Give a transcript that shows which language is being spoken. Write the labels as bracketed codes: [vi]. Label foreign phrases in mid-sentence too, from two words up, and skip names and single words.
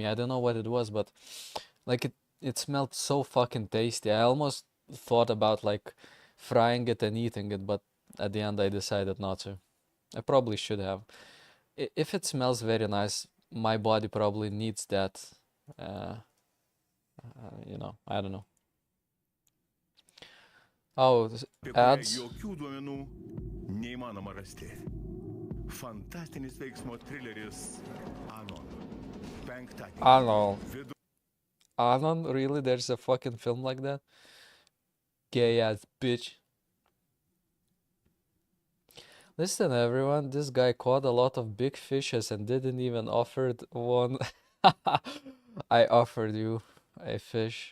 [en] I don't know what it was, but like it smelled so fucking tasty. I almost thought about like frying it and eating it, but at the end I decided not to. I probably should have. If it smells very nice, my body probably needs that. I don't know. Oh, [lt] apie kurią [en] ads. [lt] jokių duomenų neįmanoma rasti. Fantastinis veiksmo trileris Anon. Penktadienį. Anon. Anon? [en] Really? There's a fucking film like that? Gay ass bitch. Listen, everyone, this guy caught a lot of big fishes and didn't even offer one. I offered you a fish.